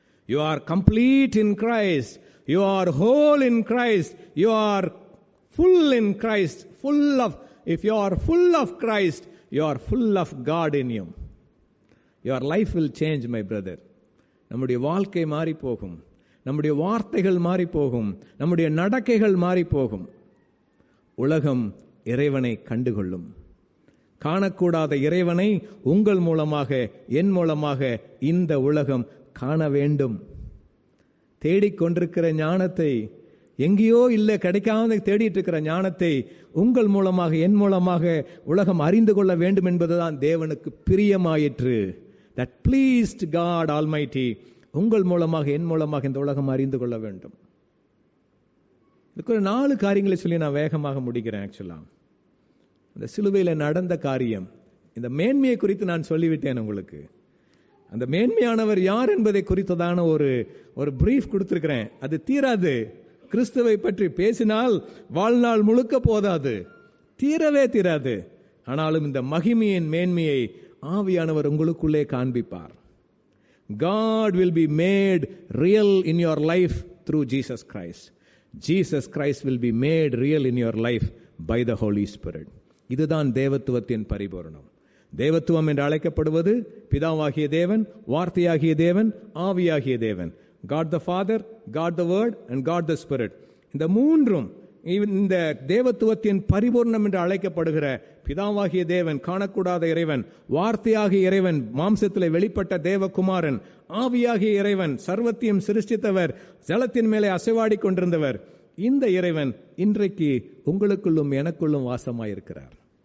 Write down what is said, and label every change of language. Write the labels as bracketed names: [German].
[English] You are complete in Christ. You are whole in Christ. You are full in Christ. If you are full of Christ, you are full of God in you. Your life will change, my brother. [Tamil] நம்முடைய வாழ்க்கை மாறி போகும், நம்முடைய வார்த்தைகள் மாறி போகும், நம்முடைய நடக்கைகள் மாறி போகும். உலகம் இறைவனை கண்டுகொள்ளும். காணக்கூடாத இறைவனை உங்கள் மூலமாக, என் மூலமாக இந்த உலகம் காண வேண்டும். தேடிக்கொண்டிருக்கிற ஞானத்தை, எங்கேயோ இல்லை கிடைக்காம தேடிட்டு இருக்கிற ஞானத்தை உங்கள் மூலமாக, என் மூலமாக உலகம் அறிந்து கொள்ள வேண்டும் என்பதுதான் தேவனுக்கு பிரியமாயிற்று. [English] That pleased God Almighty. [Tamil] உங்கள் மூலமாக, என் மூலமாக இந்த உலகம் அறிந்து கொள்ள வேண்டும். இதுக்கு ஒரு 4 காரியங்களை சொல்லி நான் வேகமாக முடிக்கிறேன். ஆக்சுவலா இந்த சிலுவையில் நடந்த காரியம், இந்த மேன்மையை குறித்து நான் சொல்லிவிட்டேன் உங்களுக்கு. அந்த மேன்மையானவர் யார் என்பதை குறித்ததான ஒரு பிரீஃப் கொடுத்திருக்கிறேன். அது தீராது. கிறிஸ்துவை பற்றி பேசினால் வாழ்நாள் முழுக்க போதாது, தீரவே தீராது. ஆனாலும் இந்த மகிமையின் மேன்மையை ஆவியானவர் உங்களுக்குள்ளே காண்பிப்பார். [English] God will be made real in your life through Jesus Christ. Jesus Christ will be made real in your life by the Holy Spirit. [Tamil] இதுதான் தேவத்துவத்தின் பரிபூரணம். தேவத்துவம் என்று அழைக்கப்படுவது பிதாவாகிய தேவன், வார்த்தையாகிய தேவன், ஆவியாகிய தேவன். [English] God the Father, God the Word and God the Spirit. [Tamil] இந்த மூன்றும் இந்த தேவத்துவத்தின் பரிபூர்ணம் என்று அழைக்கப்படுகிற பிதாவாகிய தேவன், காணக்கூடாத இறைவன், வார்த்தையாகிய இறைவன், மாம்சத்திலே வெளிப்பட்ட தேவகுமாரன், ஆவியாகிய இறைவன், சர்வத்தையும் சிருஷ்டித்தவர், ஜலத்தின் மேலே அசைவாடி கொண்டிருந்தவர், இந்த இறைவன் இன்றைக்கு உங்களுக்குள்ளும் எனக்குள்ளும் வாசமாயிருக்கிறார்.